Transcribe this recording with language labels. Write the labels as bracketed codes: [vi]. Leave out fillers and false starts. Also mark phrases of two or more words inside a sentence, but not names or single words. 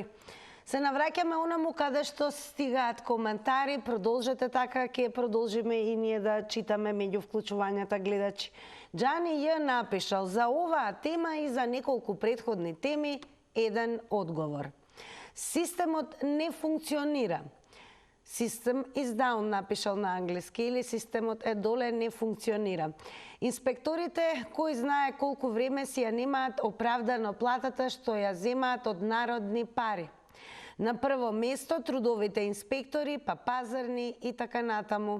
[mk] Се навраќаме онаму каде што стигаат коментари, продолжете така, ќе продолжиме и ние да читаме меѓу вклучувањата гледачи. Џани Ј напишал, за оваа тема и за неколку претходни теми, еден одговор. Системот не функционира. [en] System is down, [mk] напишал на англиски, или системот е доле, не функционира. Инспекторите, кој знае колку време си ја немаат оправдано платата што ја земаат од народни пари. На прво место трудовите инспектори, па пазарни и така натаму.